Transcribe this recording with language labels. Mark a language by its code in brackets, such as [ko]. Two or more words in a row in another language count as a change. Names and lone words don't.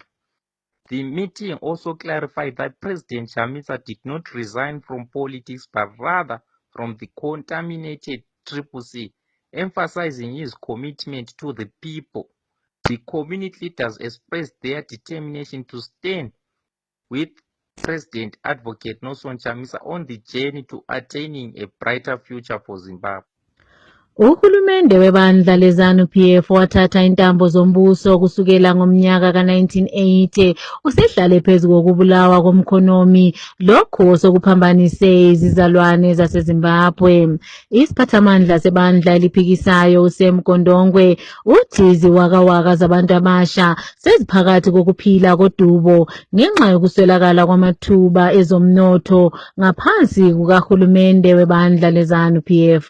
[en] The meeting also clarified that President Chamisa did not resign from politics, but rather from the contaminated CCC, emphasizing his commitment to the people. The community leaders expressed their determination to stand with President Advocate Nelson Chamisa on the journey to attaining a brighter future for Zimbabwe. [nd] Uhulumende webandla leZANU-PF wathatha intambo zombuso kusukela ngomnyaka ka-1980 usehlale phezu kokubulawa komkhonomi, lokho sokuphambanise izizalwane zaseZimbabwe. Isiphathamandla sebandla eliphikisayo uSam Kondongwe uthi iziwakawaka zabantu abasha seziphakathi kokuphila kodubo ngenxa yokuswelakala kwamathuba ezomnotho ngaphansi kukahulumende webandla leZANU-PF.